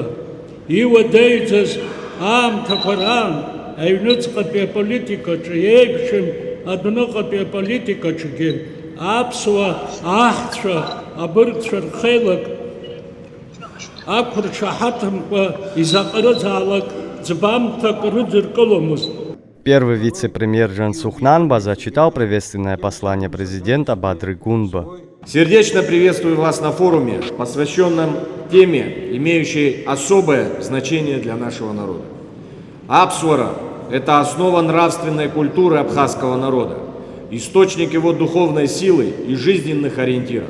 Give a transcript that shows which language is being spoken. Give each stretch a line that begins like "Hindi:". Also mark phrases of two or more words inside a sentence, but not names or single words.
Abkhazian: Иуадаҩӡаз аамҭақәа раан аҩныҵҟатәи аполитикаҿы еиԥшым адәныҟатәи аполитикаҿгьы аԥсуа аҳцәа абыргцәа рхеилак ақәыршаҳаҭымкәа изаҟарыӡаалак ӡбамҭак рыдыркыломызт.
Russian: Первый вице-премьер Жан Сухнанба зачитал приветственное послание президента Бадры Гунба. Сердечно приветствую вас на форуме, посвященном теме, имеющей особое значение для нашего народа. Апсуара – это основа нравственной культуры абхазского народа, источник его духовной силы и жизненных ориентиров.